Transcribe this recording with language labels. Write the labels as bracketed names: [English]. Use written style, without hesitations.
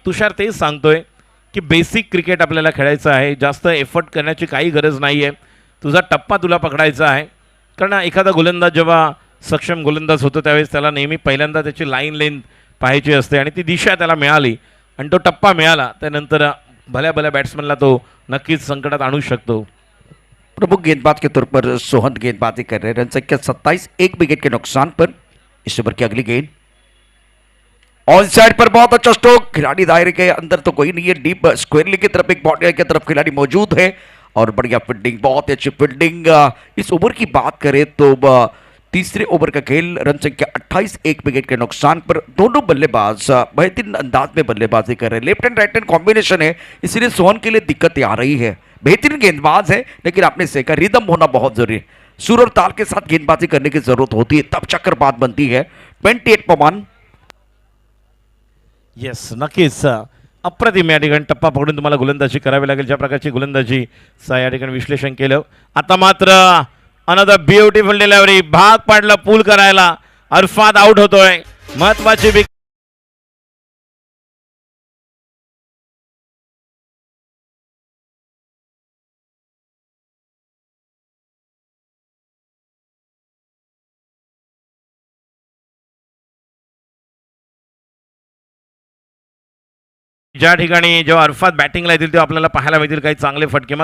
[Marathi] तुषार तेच सांगतोय की बेसिक क्रिकेट आपल्याला खेळायचं आहे, जास्त एफर्ट करण्याची काही गरज नाही आहे, तुझा टप्पा तुला पकडायचा आहे। कारण एखादा गोलंदाज जेव्हा सक्षम गोलंदाज होतो त्यावेळेस त्याला नेहमी पहिल्यांदा त्याची लाईन लेंथ पाहायची असते आणि ती दिशा त्याला मिळाली आणि तो टप्पा मिळाला, त्यानंतर भल्या भल्या बॅट्समॅनला तो नक्कीच संकटात आणू शकतो। [Hindi] प्रमुख गेंदबाज के तौर पर सोहन गेंदबाजी कर रहे हैं, रन संख्या 27 एक विकेट के नुकसान पर। इस ओवर की अगली गेंद ऑन साइड पर बहुत अच्छा स्ट्रोक, खिलाड़ी दायरे के अंदर तो कोई नहीं है, डीप स्क्वेयर की तरफ एक बॉडी की तरफ खिलाड़ी मौजूद है और बढ़िया फील्डिंग, बहुत ही अच्छी फील्डिंग। इस ओवर की बात करें तो तीसरे ओवर का खेल, रन संख्या 28, 1 विकेट के नुकसान पर दोनों बल्लेबाज बेहतरीन अंदाज में बल्लेबाजी कर रहे हैं। Left and right hand combination है, इसलिए सोहन के लिए दिक्कतें आ रही है। बेहतरीन गेंदबाज है, लेकिन आपने सेका रिदम होना बहुत जरूरी है। सुर और ताल के साथ गेंदबाजी करने की जरूरत होती है, तब चक्कर बात बनती है। 28 पर 1। [Marathi] येस, नक्कीच अप्रतिम या ठिकाणी टप्पा पकडून तुम्हाला गोलंदाजी करावी लागेल, ज्या प्रकारची गोलंदाजी या ठिकाणी विश्लेषण केलं. आता मात्र [English] another beautiful delivery, [Marathi] भाग पाडला पूल करायला, अरफात आउट होतोय. महत्वाची विकेट ज्या ठिकाणी जेव्हा अरफात बॅटिंगला येतील तेव्हा आपल्याला पाहायला मिळतील काही चांगले फटके.